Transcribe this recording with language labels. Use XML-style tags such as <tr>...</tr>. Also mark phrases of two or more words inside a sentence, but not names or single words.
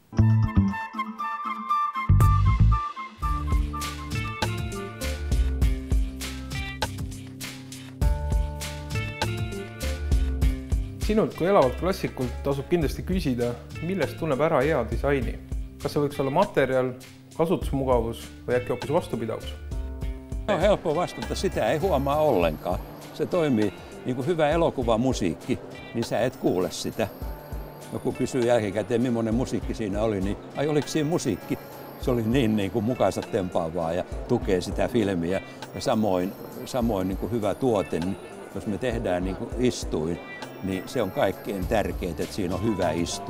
<et>Sinult kui elavalt klassikult tasub kindlasti küsida, millest tunneb ära hea disaini. Kas see võiks olla materjal, kasutusmugavus või äkki hoopis vastupidavus?</et> <fi>On helppo vastata, sitä ei huomaa ollenkaan. Se toimii niin kuin hyvä elokuvamusiikki, niin sä et kuule sitä. Joku kysyy jälkikäteen, millainen musiikki siinä oli, niin ai oliko siinä musiikki? se oli niin kuin mukaansa tempaavaa ja tukee sitä filmiä. Ja samoin niin kuin hyvä tuote, niin jos me tehdään niin kuin istuin, niin se on kaikkein tärkeintä, että siinä on hyvä istua.</fi>